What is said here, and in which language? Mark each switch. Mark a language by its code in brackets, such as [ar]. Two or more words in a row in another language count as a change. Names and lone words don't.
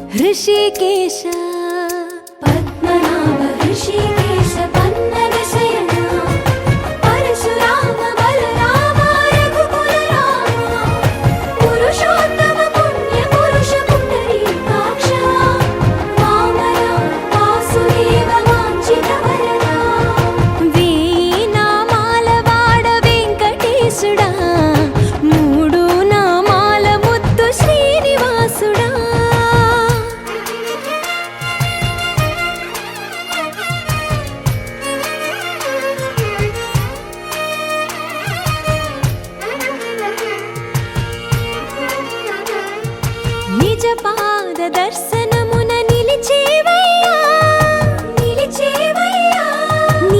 [sa] ऋषिकेश पद्मनाभ ऋषिकेश पन्नग शयन परशुराम बलराम रघुकुल राम पुरुषोत्तम पुण्य पुरुष पुंडरीकाक्ष वामन वासुदेव वाञ्छित वरदा [te] वेయి నామాల వాడ వెంకటేశుడా మూడు నామాల ముద్దు శ్రీనివాసుడా నిజ పాద దర్శనమున నిలిచేవయ్యా నిలిచేవయ్యా నీ